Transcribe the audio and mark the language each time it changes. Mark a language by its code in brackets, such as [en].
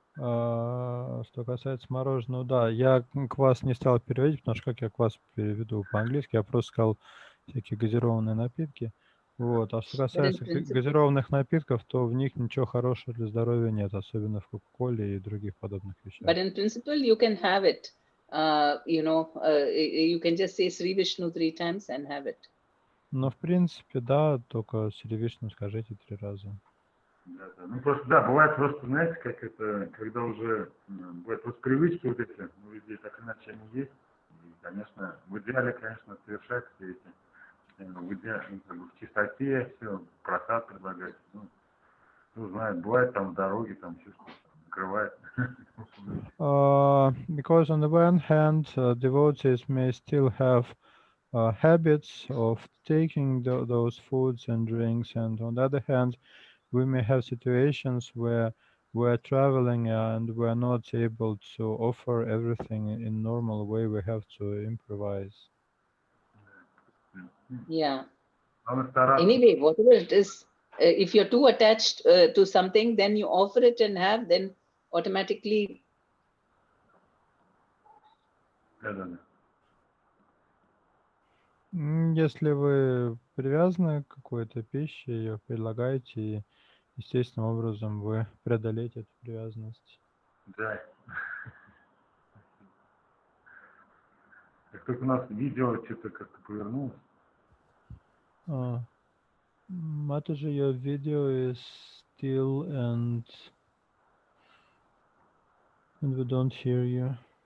[ru] Что касается мороженого, да, я квас не стал переводить, потому что как я квас переведу по-английски, я просто сказал всякие газированные напитки. Вот. А что касается газированных напитков, то в них ничего хорошего для здоровья нет, особенно в Кока-Коле и других подобных вещах. [en] But in principle, you can have it. You know, you can just say Sri Vishnu 3 times and have it. [ru] Но в принципе, да, только Шри Вишну скажите 3 раза. Да, да. Ну просто, да, бывает просто, знаете, как это, когда уже бывают просто привычки вот эти у людей, так иначе они есть. И, конечно, в идеале, конечно, совершать все эти, в идеале, как бы в чистоте все, просад предлагать. Ну, кто знает, бывает там дороги, там все что-то закрывает. [en] Because on the one hand, devotees may still have habits of taking those foods and drinks, and on the other hand, we may have situations where we're traveling and we're not able to offer everything in normal way. We have to improvise. Yeah. Anyway, whatever it is, if you're too attached to something, then you offer it and have, then automatically. [ru] Если вы привязаны к какой-то пище, ее предлагаете, и естественным образом вы преодолеете эту привязанность. Да. Как только у нас видео что-то как-то повернулось. [en] Mataji, your video is still and we don't hear you.